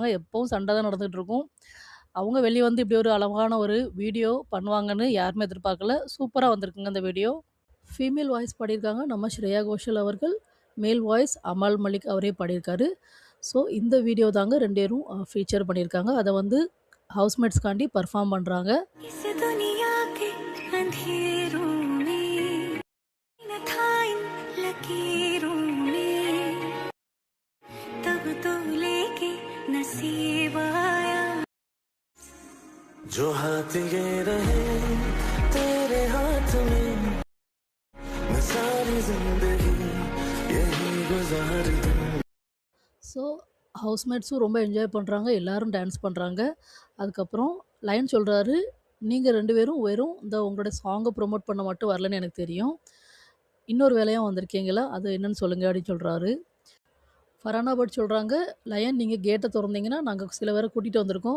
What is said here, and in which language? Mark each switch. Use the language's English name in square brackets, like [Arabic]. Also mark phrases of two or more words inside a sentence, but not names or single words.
[Tamil] எப்பவும் சண்ட தான் நடந்துட்டு இருக்கும். அவங்க வெளிய வந்து இப்படி ஒரு அழகான ஒரு வீடியோ பண்ணுவாங்கன்னு யாருமே எதிர்பார்க்கல. சூப்பரா வந்திருக்குங்க அந்த வீடியோ. [English] female voice [Tamil] பாடியிருக்காங்க நம்ம ஸ்ரேயா கோஷல் அவர்கள். [English] male voice [Tamil] அமால் மலிக் அவரே பாடியிருக்காரு. ஸோ இந்த வீடியோ தாங்க 2 பேரும் ஃபீச்சர் பண்ணியிருக்காங்க. அத வந்து ஹவுஸ்மேட்ஸ்க்காண்டி பெர்ஃபார்ம் பண்றாங்க. [Hindi] इस दुनिया के अंधेरों में न था इन लकीरों में तब तो लेके नसीब आया जो हाथ ये रहे तेरे हाथ में मैं सारी जिंदगी यही गुजार दूं [Tamil] ஸோ ஹவுஸ்மேட்ஸும் ரொம்ப என்ஜாய் பண்றாங்க. எல்லாரும் டான்ஸ் பண்றாங்க. அதுக்கப்புறம் லயன் சொல்றாரு, "நீங்க 2 பேரும் வெறும் இந்த உங்களோட சாங்க ப்ரமோட் பண்ண மட்டும் வரலன்னு எனக்கு தெரியும். இன்னொரு வேலையா வந்திருக்கீங்களா? அது என்னன்னு சொல்லுங்க" அப்படின்னு சொல்றாரு. ஃபரானா பட் சொல்றாங்க, "லயன் நீங்க கேட்ட தொறந்தீங்கன்னா, நாங்க சில பேர கூட்டிட்டு வந்திருக்கோம்.